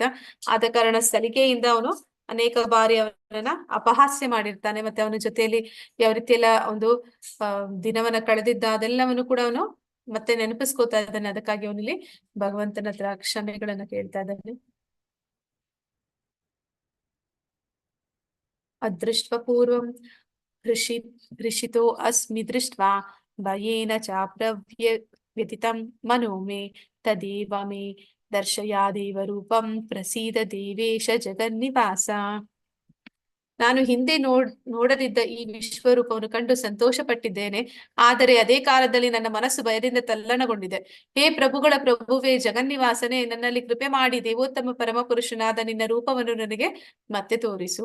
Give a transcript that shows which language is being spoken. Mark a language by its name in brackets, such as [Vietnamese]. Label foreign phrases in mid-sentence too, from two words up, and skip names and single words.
[Kannada] ಆದ ಕಾರಣ ಸಲಿಗೆಯಿಂದ ಅವನು ಅನೇಕ ಬಾರಿ ಅವನನ್ನ ಅಪಹಾಸ್ಯ ಮಾಡಿರ್ತಾನೆ. ಮತ್ತೆ ಅವನ ಜೊತೆಯಲ್ಲಿ ಯಾವ ರೀತಿ ಎಲ್ಲ ಒಂದು ದಿನವನ್ನ ಕಳೆದಿದ್ದ ಅದೆಲ್ಲವನ್ನು ಕೂಡ ಅವನು ಮತ್ತೆ ನೆನಪಿಸ್ಕೋತಾ ಇದ್ದಾನೆ. ಅದಕ್ಕಾಗಿ ಅವನಲ್ಲಿ ಭಗವಂತನ ಹತ್ರ ಕ್ಷಮೆಗಳನ್ನ ಕೇಳ್ತಾ ಇದ್ದಾನೆ. [Sanskrit] ಅದೃಷ್ಟ ಪೂರ್ವಂ ಹೃಷಿತೋ ಅಸ್ಮಿ ದೃಷ್ಟ್ವಾ ಭಯೇನ ವ್ಯತಿತಂ ಮನೋ ಮೇ ತದೇವ ಮೇ ದರ್ಶಯಾದೇವ ರೂಪಂ ಪ್ರಸೀದ ದೇವೇಶ ಜಗನ್ನಿವಾಸ. [Kannada] ನಾನು ಹಿಂದೆ ನೋಡದಿದ್ದ ಈ ವಿಶ್ವರೂಪವನ್ನು ಕಂಡು ಸಂತೋಷ ಪಟ್ಟಿದ್ದೇನೆ. ಆದರೆ ಅದೇ ಕಾಲದಲ್ಲಿ ನನ್ನ ಮನಸ್ಸು ಭಯದಿಂದ ತಲ್ಲಣಗೊಂಡಿದೆ. ಹೇ ಪ್ರಭುಗಳ ಪ್ರಭುವೇ, ಜಗನ್ನಿವಾಸನೇ, ನನ್ನಲ್ಲಿ ಕೃಪೆ ಮಾಡಿ ದೇವೋತ್ತಮ ಪರಮ ಪುರುಷನಾದ ನಿನ್ನ ರೂಪವನ್ನು ನನಗೆ ಮತ್ತೆ ತೋರಿಸು.